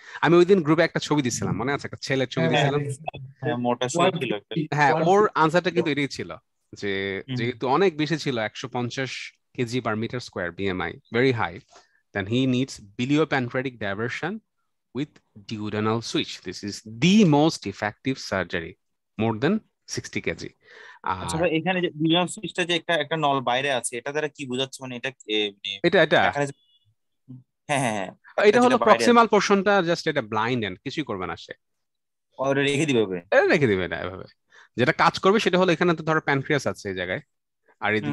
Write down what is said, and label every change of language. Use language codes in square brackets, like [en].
[bn] আমি ওই দিন গ্রুপে একটা ছবি দিছিলাম, মনে আছে, একটা ছেলের ছবি দিছিলাম, মোটা ছিল একটা। হ্যাঁ, ওর আনসারটা কিন্তু এটাই ছিল যে যেহেতু অনেক বেশি ছিল, 150 KG per metre square BMI, very high, [en] Then he needs biliopancreatic diversion with duodenal switch. This is the most effective surgery, more than 60 kg. [bn] আচ্ছা ভাই, এখানে যে দুজন সুইচটা যে একটা নল বাইরে আছে, এটা দ্বারা কি বোঝাচ্ছে, মানে এটা এটা হ্যাঁ হ্যাঁ এটা হলো যেটা বাইরে আছে প্রক্সিমাল পোর্শনটা, জাস্ট এটা ব্লাইন্ড এন্ড, কিছুই করবে না সে, ওটা রেখে দিবে হবে। এটা রেখে দিবে না এভাবে। যেটা কাজ করবে সেটা হলো এখানে তো ধরো প্যানক্রিয়াস আছে এই জায়গায়, আর এদিক